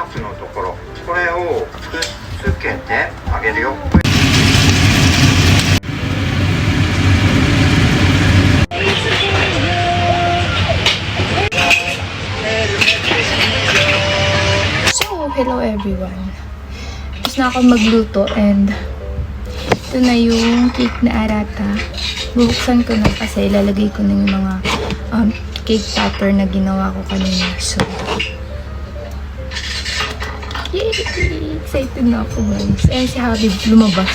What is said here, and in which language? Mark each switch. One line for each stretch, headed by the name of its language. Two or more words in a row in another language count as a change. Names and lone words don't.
Japanese: のところ、これをくっつけてあげるよ。
English: So, hello everyone.
Filipino: Tapos na ako magluto and ito na yung cake na arata. Bubuksan ko na kasi ilalagay ko na yung mga cake topper na ginawa ko kanina.
English: So, yay!
Filipino: Excited na ako guys. And si Habib lumabas.